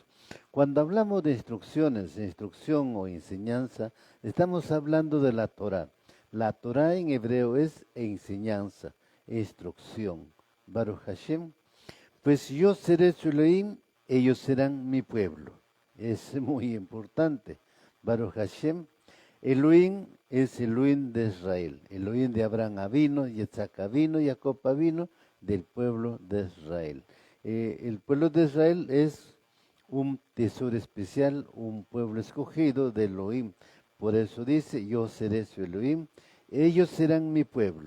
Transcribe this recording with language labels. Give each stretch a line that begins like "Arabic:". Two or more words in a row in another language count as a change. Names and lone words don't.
Spanish: Cuando hablamos de instrucciones, instrucción o enseñanza, estamos hablando de la Torah. La Torah en hebreo es enseñanza, instrucción.
Hebrew: Baruch Hashem.
Spanish: Pues yo seré su Elohim, ellos serán mi pueblo. Es muy importante.
Hebrew: Baruch Hashem.
Spanish: Elohim es Elohim de Israel. Elohim de Abraham vino, Yitzhak vino, Jacob vino, del pueblo de Israel. El pueblo de Israel es un tesoro especial, un pueblo escogido de Elohim. Por eso dice, yo seré su Elohim, ellos serán mi pueblo.